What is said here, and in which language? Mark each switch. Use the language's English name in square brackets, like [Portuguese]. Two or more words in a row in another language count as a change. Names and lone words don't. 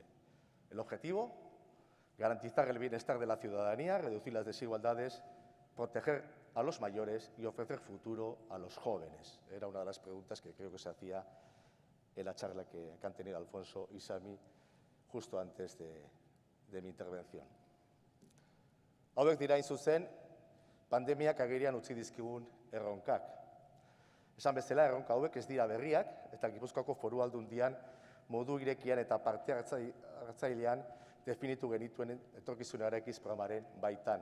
[Spanish] El objetivo, garantizar el bienestar de la ciudadanía, reducir las desigualdades, proteger a los mayores y ofrecer futuro a los jóvenes. Era una de las preguntas que creo que se hacía en la charla que han tenido Alfonso y Sami justo antes de mi intervención. [Basque] Hauek dira, hain zuzen, pandemiak agerian utzi dizkigun erronkak. Esan bezala, erronka hauek ez dira berriak, eta Gipuzkoako Foru Aldundian modu irekian eta parte hartzailean definitu genituen etorkizunarekiz programaren baitan.